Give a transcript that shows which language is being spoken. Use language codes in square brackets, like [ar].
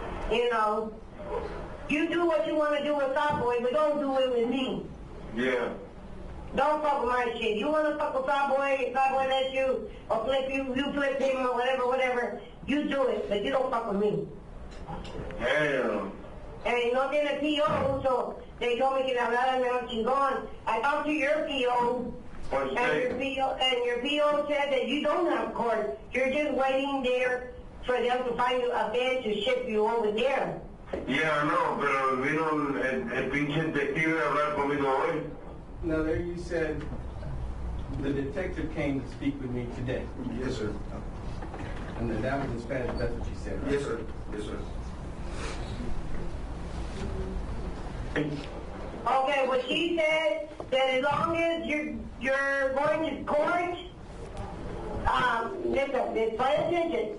[en] You know, you do what you want to do with Fat Boy, but don't do it with me. Yeah. Don't fuck with my shit. You want to fuck with Fat Boy, if Fat Boy lets you, or flip you flip him, or whatever, you do it, but you don't fuck with me. Damn. [es] And no tiene P.O., [en] so they told me [es] que le hablara al mejor chingón. [en] I talked to your P.O., and your P.O. said that you don't have court. You're just waiting there for them to find you a bed to ship you over there. Yeah, I know, [es] pero vino el pinche detective a hablar conmigo hoy. [en] No, there you said the detective came to speak with me today. Yes, sir. And then that was in Spanish, that's what you said, right? Yes, sir. Yes, sir. Okay, well, she said that as long as you're going to court, listen, pay attention.